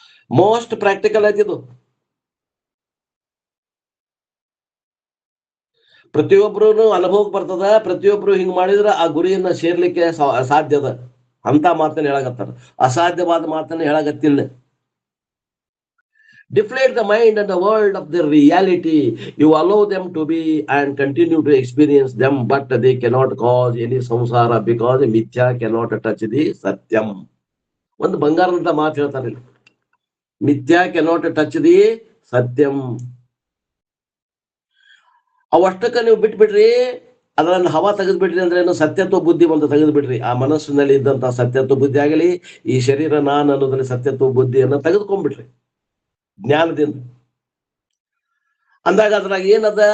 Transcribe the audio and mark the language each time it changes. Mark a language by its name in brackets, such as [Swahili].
[English] most practical [Kannada] ಆಯ್ತಿದು. ಪ್ರತಿಯೊಬ್ರು ಅನುಭವಕ್ಕೆ ಬರ್ತದ. ಪ್ರತಿಯೊಬ್ರು ಹಿಂಗ್ ಮಾಡಿದ್ರ ಆ ಗುರಿಯನ್ನ ಸೇರ್ಲಿಕ್ಕೆ ಸಾಧ್ಯದ ಅಂತ ಮಾತನ್ನ ಹೇಳಾಕತ್ತಾರ. ಅಸಾಧ್ಯವಾದ ಮಾತನ್ನ ಹೇಳಾಕತ್ತಿಲ್ಲ. [English] Deflate the mind and the world of their reality. You allow them to be and continue to experience them, but they cannot cause any samsara because mithya cannot touch the satyam. [Kannada] ಒಂದು ಬಂಗಾರದಂತ ಮಾತು ಹೇಳ್ತಾರೆ ಇಲ್ಲಿ. ಮಿಥ್ಯಾ [English] cannot touch the satyam. [Kannada] ಅವಷ್ಟಕ್ಕ ನೀವು ಬಿಟ್ಬಿಡ್ರಿ, ಅದನ್ನ ಹವಾ ತೆಗೆದು ಬಿಡ್ರಿ ಅಂದ್ರೆ ಏನು? ಸತ್ಯತ್ವ ಬುದ್ಧಿ ಒಂದು ತೆಗೆದು ಬಿಡ್ರಿ. ಆ ಮನಸ್ಸಿನಲ್ಲಿ ಇದ್ದಂತ ಸತ್ಯತ್ವ ಬುದ್ಧಿ ಆಗಲಿ, ಈ ಶರೀರ ನಾನು ಅನ್ನೋದ್ರಲ್ಲಿ ಸತ್ಯತ್ವ ಬುದ್ಧಿಯನ್ನ ತೆಗೆದುಕೊಂಡ್ಬಿಡ್ರಿ ಜ್ಞಾನದಿಂದ. ಅಂದಾಗ ಅದ್ರಾಗ ಏನದ?